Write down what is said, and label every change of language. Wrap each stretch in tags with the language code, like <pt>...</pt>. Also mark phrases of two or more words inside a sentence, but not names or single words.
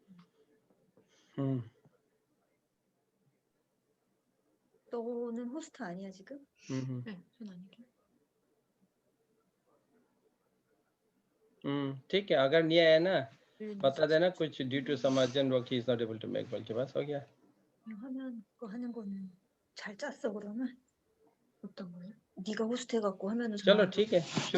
<ko>너는 호스트 아니야 지금? 네, 전 아니죠.</ko> <hi>ठीक है. अगर नहीं आया ना बता देना कुछ</hi> <en>due to some urgent work he is not able to make.</en> <hi>बोल के बस हो गया.</hi> <ko>하면 그거 하는 거는 잘 짰어 그러면? 어떤 거요? 네가 호스트 해갖고 하면은</ko> <hi>चलो ठीक है. शुरू.</hi>